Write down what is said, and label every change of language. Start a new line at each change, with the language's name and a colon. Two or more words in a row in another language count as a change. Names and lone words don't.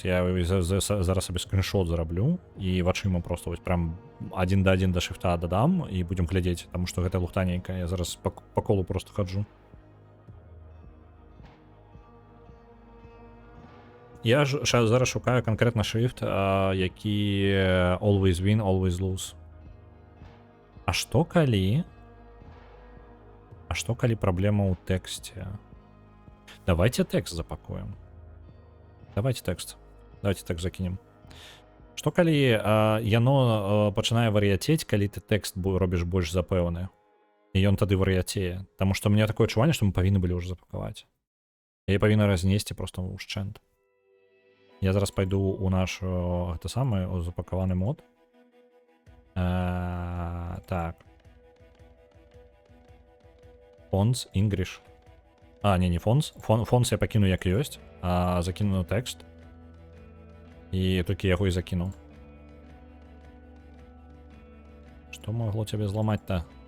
Belarusian: Я зараз сабе скриншот зараблю і вачыма просто вось прям 1 да 1 да шрифта дадам і будем глядзець, таму што гэта лухтанейка. Я зараз па колу просто хаджу. Я зараз шукаю канкрэтна шрифт, які
English: always win, always lose.
Belarusian: А што калі? А што калі праблема ў тэксце? Давайте тэкст запакуем. Давайте тэкст. Давайте тэкст закінем. Што калі яно пачынае вар'яцець, калі ты тэкст робіш больш запэўны? І ён тады вар'яцее. Таму што мне такое адчуванне, што мы павінны былі ўжо запакаваць. Я павінна разнесці проста ўшчэнт. Я зараз пайду ў наш гэта самы запакаваны мод. Так.
English: Fonts, English.
Belarusian: Не fonts. Fonts я пакіну як ёсць. Закіну тэкст. І толькі яго і закінуў. Што магло цябе зламаць-то?